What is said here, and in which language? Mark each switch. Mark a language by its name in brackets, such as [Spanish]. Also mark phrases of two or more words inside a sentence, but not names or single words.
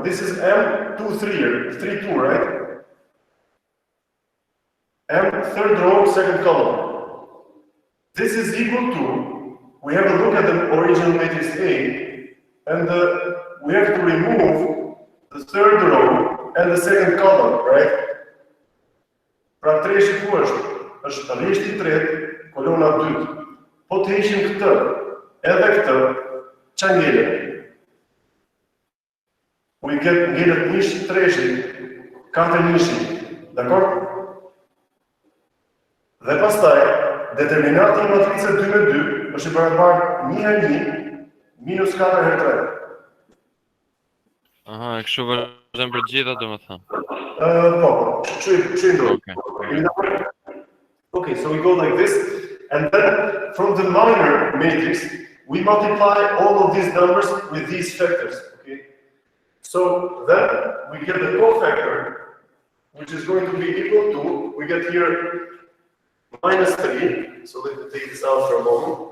[English] This is M23, right? M, third row, second column. This is equal to, we have a look at the original matrix A, and we have to remove the third row and the second column, right? [Albanian] Pra 3 është rreshti i tretë, kolona 2. Po të heqim këtë, edhe këtë, ç'a ngelet? [English] We get [Albanian] ngelet nish treshi, 4 nishi, dakor? Dhe pastaj, determinanti i matricës 2 me 2 është i barabartë 1 herë 1 minus 4 herë 3. Aha, e kështu vazhdon për gjitha, domethënë. Po, ç'ndro. [English] Okay. Okay, so we go like this, and then from the minor matrix, we multiply all of these numbers with these factors, okay? So then we get the cofactor, which is going to be equal to, we get here minus 3, so let me take this out for a moment.